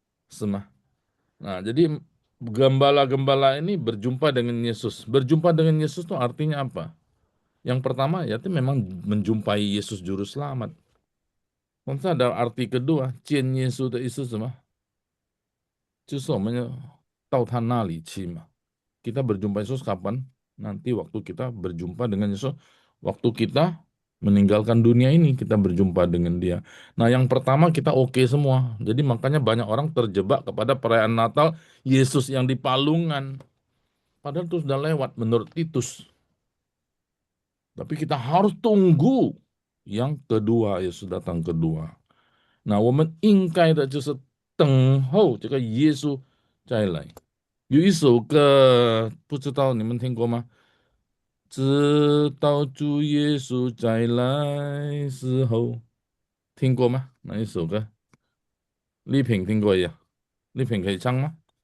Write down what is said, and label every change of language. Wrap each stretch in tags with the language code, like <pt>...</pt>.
<zh>如果基督耶稣在你的心里，在你的生命中，应该是没有惧怕的。你不要现在好像说你现在没有见耶稣的意思是什么？见耶稣的意思第一就是我们相信耶稣，我们见到耶稣。</zh> <id>Gembala-gembala ini berjumpa dengan Yesus. Berjumpa dengan Yesus itu artinya apa? Yang pertama ya itu memang menjumpai Yesus juru selamat. Nanti ada arti kedua,</id> <zh>见耶稣的意思是什么？就是我们要到他那里去嘛。</zh> <id>Kita berjumpa Yesus kapan? Nanti waktu kita berjumpa dengan Yesus, waktu kita meninggalkan dunia ini, kita berjumpa dengan dia. Nah, yang pertama kita oke semua. Jadi makanya banyak orang terjebak kepada perayaan Natal Yesus yang di palungan. Padahal itu sudah lewat menurut Titus. Tapi kita harus tunggu yang kedua, Yesus datang kedua.</id> <zh>Nah, 我们应该的就是等候这个耶稣再来。有一首歌，不知道你们听过吗？直到主耶稣再来时候，听过吗？哪一首歌？丽萍听过呀？丽萍可以唱吗？</zh>